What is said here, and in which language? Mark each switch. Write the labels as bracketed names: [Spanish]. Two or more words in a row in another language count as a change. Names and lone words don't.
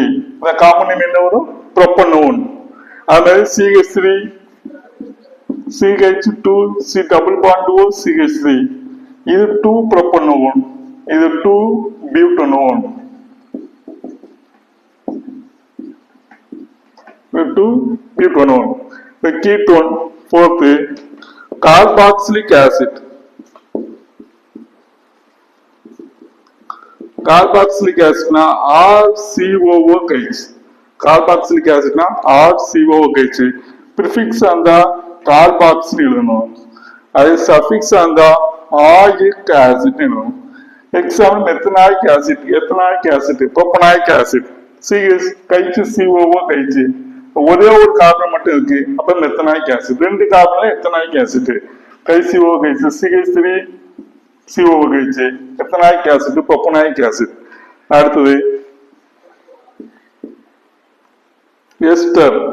[Tamil] இந்த [English] common name [Tamil] என்ன வரும்? ப்ரோப்பனோன். அது மாதிரி CH3, CH2, C [English] double bond [Tamil] O, CH3. இது 2 ப்ரோப்பனோன், இது 2 பியூட்டனோன். 2 பியூட்டனோன். [English] The ketone, fourth, carboxylic acid. Carboxylic acid na RCOOH. Carboxylic acid na RCOOH. [Tamil] Prefix அந்த carboxyl எழுதணும். அது suffix அந்த [English] oic acid [Tamil] எழுதணும். [English] Example methanoic acid, ethanoic acid, propanoic acid. COOH. [Tamil] ஒரே ஒரு கார்பன் மட்டும் இருக்கு, அப்ப [English] methanoic acid. ரெண்டு கார்பன்ல ethanoic acid. COOH, CH3, COOH, ethanoic acid, propanoic acid. [Tamil] அடுத்தது எஸ்டர்.